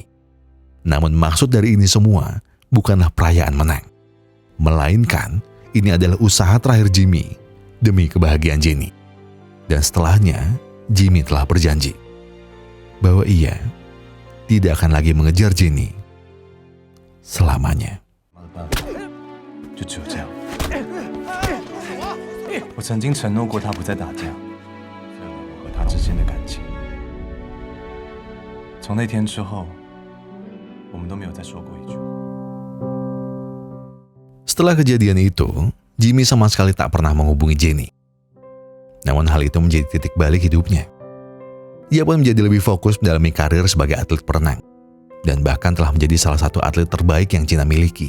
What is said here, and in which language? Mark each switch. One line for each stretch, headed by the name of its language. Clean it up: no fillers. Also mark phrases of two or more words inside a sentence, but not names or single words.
Indonesian: Namun maksud dari ini semua bukanlah perayaan menang, melainkan ini adalah usaha terakhir Jimmy demi kebahagiaan Jenny. Dan setelahnya, Jimmy telah berjanji bahwa ia tidak akan lagi mengejar Jenny selamanya.
Chinese: 就只有这样。我曾经承诺过他不再打架，这样我和他之间的感情。从那天之后，我们都没有再说过一句。
Indonesian: Setelah kejadian itu, Jimmy sama sekali tak pernah menghubungi Jenny. Namun hal itu menjadi titik balik hidupnya. Ia pun menjadi lebih fokus mendalami karir sebagai atlet perenang, dan bahkan telah menjadi salah satu atlet terbaik yang China miliki.